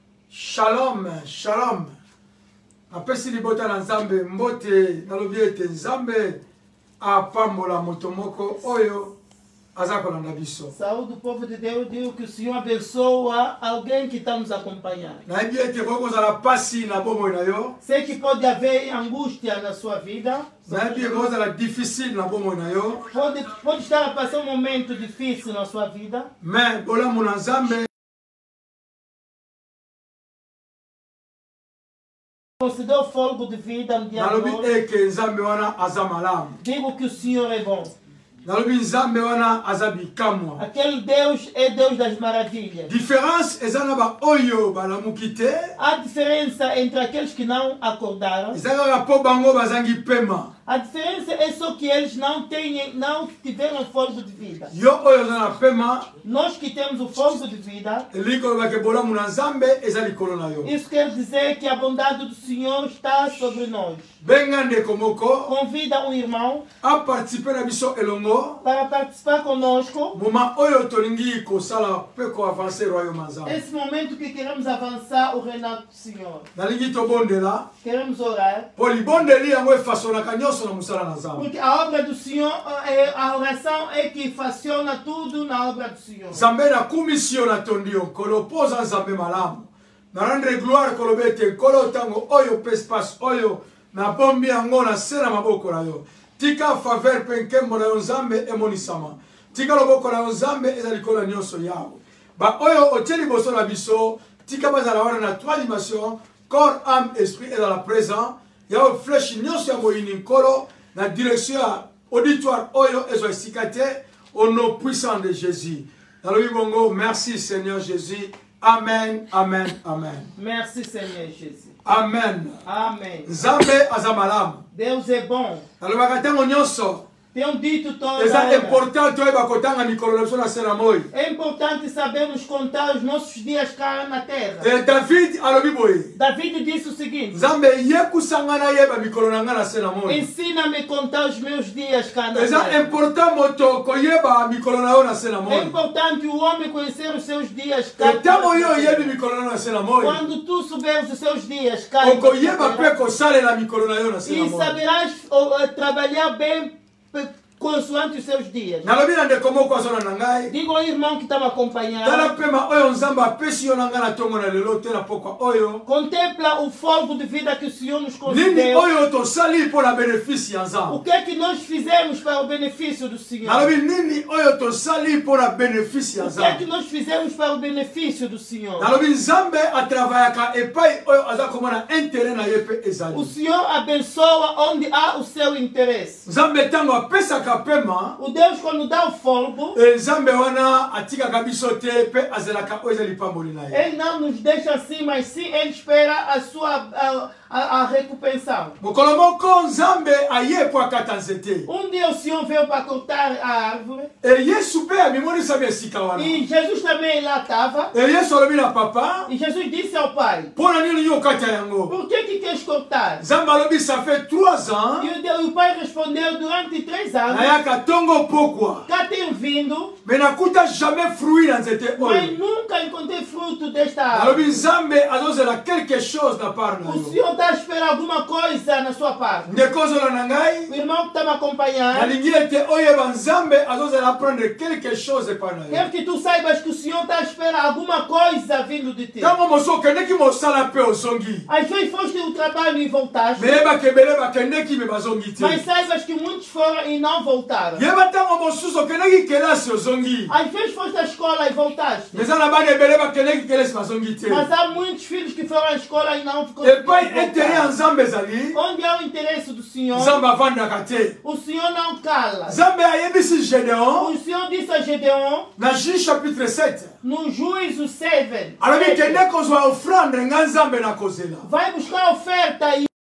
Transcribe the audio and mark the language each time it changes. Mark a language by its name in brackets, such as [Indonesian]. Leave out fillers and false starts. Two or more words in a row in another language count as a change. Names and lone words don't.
[Hebrew] Shalom, shalom. [Lingala] Apesi libota na Nzambe, mbote nalobi ete Nzambe apambola moto moko oyo azakolanda biso. [Portuguese] Saúde do povo de Deus, digo que o Senhor abençoa alguém que está nos acompanhando. [Lingala] Nayebi ete kokozala pasi na bomoi na yo. [Portuguese] Sei que pode haver angústia na sua vida. [Lingala] Nayebi kokozala difficile na bomoi na yo. [Portuguese] Pode estar a passar um momento difícil na sua vida. [Lingala] Mais bolamu na Nzambe [Portuguese] Considero fogo de vida no dia de [Lingala] nalobi [Portuguese] hoje. [Lingala] eke Nzambe wana aza malamu. [Portuguese] Digo que o Senhor é bom. [Lingala] Nalobi Nzambe wana aza bikamwa. [Portuguese] Aquele Deus é Deus das maravilhas. [Lingala] Différence eza na ba oyo balamuki te. [Portuguese] Há diferença entre aqueles que não acordaram. [Lingala] Eza kaka po bango bazangi pema. [Portuguese] A diferença é só que eles não tiveram fogo de vida. [Lingala] Yo oyo oza na pema. [Portuguese] Nós que temos o fogo de vida, [Lingala] Likolo bake bolamu na Nzambe eza likolo na yo. [Portuguese] isso quer dizer que a bondade do Senhor está sobre nós. [Lingala] Benga ndeko moko [Portuguese] Convida um irmão [Lingala] a participer na biso elongo. [Portuguese] para participar conosco. [Lingala] Moma oyo tolingi kosala pe ko [French] avancer royaume [Lingala] ya Nzambe. [Portuguese] Esse momento que queremos avançar o reinado do Senhor. [Lingala] Nalingi tobondela [Portuguese] Queremos orar. [Lingala] po libondeli yango efasonaka nyonso na mosala na Nzambe. [Portuguese] Porque a obra do Senhor, a oração é que faciona tudo na obra do Senhor. [Lingala] Nzambe na kumisio na tondi yo nkolo mpo oza Nzambe malamu. Na [French] rendre gloire [Lingala] koloba ete nkolo ntango oyo pe espace oyo na bombi yango na se na maboko na yo. Tika faveur mpe nkembo na yo Nzambe emonisama. Tika loboko na yo Nzambe eza likolo nyonso yawe. Ba oyo otie liboso na biso tika bazala wana na [French] trois dimensions, corps, âme, esprit [Lingala] eza [French] la présent. [Lingala] Yawe flèche nyonso ya moyini nkolo na direction ya auditoire oyo ezwa esika te [French] au nom puissant de Jésus. [Lingala] Nalobi bongo, [French] merci Seigneur Jésus. [Lingala] Amen, amen, amen. [French] Merci Seigneur Jésus. [Lingala] Amen. [Portuguese] Amém. [Lingala] Nzambe aza malamu. [Portuguese] Deus é bom. [Lingala] Nalobaka ntango nyonso [Portuguese] Tenho dito toda [Lingala] eza [Portuguese] hora. [Lingala] important toyeba kotanga mikolo na biso na se na moi. [Portuguese] É importante sabermos contar os nossos dias cá na terra. [Lingala] David alobi boye. [Portuguese] David disse o seguinte: [Lingala] Nzambe yekusanga nayeba mikolo na nga na se na moi. [Portuguese] ensina-me a contar os meus dias cá na [Lingala] Eza [Portuguese] terra. [Lingala] important moto koyeba mikolo na yo na se na [Portuguese] É [Lingala] moi. [Portuguese] importante o homem conhecer os seus dias cá [Lingala] Ntango yo na oyebi [Portuguese] terra. [Lingala] mikolo na yo na se na moi. [Portuguese] Quando tu souberes os seus dias cá na [Lingala] Okoyeba [Portuguese] terra, [Lingala] mpe kosalela mikolo na yo na se na [Portuguese] e [Lingala] moi. [Portuguese] saberás trabalhar bem consoante os seus dias. [Lingala] Nalobi na ndeko moko azona na ngai. [Portuguese] Digo ao irmão que está me [Lingala] Tala [Portuguese] acompanhando, [Lingala] pema oyo Nzambe apesi yo na ngai na tongo na lelo te na pokwa oyo. [Portuguese] contempla o fogo de vida que o Senhor nos [Lingala] Nini [Portuguese] concedeu. [Lingala] oyo tosali mpo na bénéfice ya [Portuguese] O [Lingala] Nzambe. [Portuguese] que é que nós fizemos para o benefício do Senhor? [Lingala] Nalobi nini oyo tosali mpo na bénéfice ya [Portuguese] O que é que [Lingala] Nzambe. [Portuguese] nós fizemos para o benefício do Senhor? [Lingala] Nalobi Nzambe atravaillaka epai oyo aza komona intérêt na ye mpe [Portuguese] O [Lingala] ezali. [Portuguese] Senhor abençoa onde há o seu interesse. [Lingala] Nzambe ntango apesaka pema, [Portuguese] O Deus, quando dá o fogo, [Lingala] Nzambe wana atikaka biso te mpe azelaka oyo eza lipamboli na ye. [Portuguese] Ele não nos deixa assim, mas sim Ele espera a sua a recompensa. [Lingala] Mokolo moko Nzambe aye mpo akata nzete. [Portuguese] Dia o Senhor veio para cortar a árvore. [Lingala] Yesu mpe abimonisa esika wana. [Portuguese] E Jesus também lá estava. [Lingala] Yesu alobi na papa, [Portuguese] E Jesus disse ao pai: [Lingala] mpo na nini yo okata yango? [Portuguese] por que queres cortar? [Lingala] Nzambe alobi [French] ça fait 3 ans [Portuguese] E o pai respondeu: durante 3 anos, [Lingala] nayaka ntongo pokwa, [Portuguese] cá tenho vindo, [Lingala] me nakuta [French] jamais fruit [Lingala] na nzete [Portuguese] mas [Lingala] oyo. [Portuguese] nunca encontrei fruto desta [Lingala] Alobi [Portuguese] árvore. [Lingala] Nzambe azozela [French] quelque chose [Lingala] na part na [Portuguese] O [Lingala] yo. [Portuguese] Senhor está a esperar alguma coisa na sua parte. [Lingala] Ndeko ozola na ngai, [Portuguese] O irmão que está me acompanhando, [Lingala] nalingi ete oyeba Nzambe azozela [French] apprendre quelque chose [Lingala] epai na yo. [Portuguese] quero que tu saibas que o Senhor está a esperar alguma coisa vindo de ti. [Lingala] Ntango mosu okendeki mosala mpe ozongi, [Portuguese] Às vezes foste o trabalho e voltaste, [Lingala] meyebaka ebele bakendeki me bazongi te. [Portuguese] mas saibas que muitos foram e não voltaram. [Lingala] Yeba ntango mosusu okendeki kelasi ozongi, [Portuguese] Às vezes foste à escola e voltaste, [Lingala] meza na bana ebele bakendeki kelasi bazongi te. [Portuguese] mas há muitos filhos que foram à escola e não [Lingala] Epai intérêt ya [Portuguese] voltaram. [Lingala] Nzambe ezali, [Portuguese] Onde há o interesse do Senhor, [Lingala] Nzambe avandaka te. [Portuguese] o Senhor não cala. [Lingala] Nzambe ayebisi Gédéon [Portuguese] O Senhor disse a Gedeon, [Lingala] na [French] Juge chapitre [Lingala] 7. [Portuguese] no Juízo 7, [Lingala] Alobi kende kozwa offrande nga Nzambe na kozela. [Portuguese] vai buscar oferta. E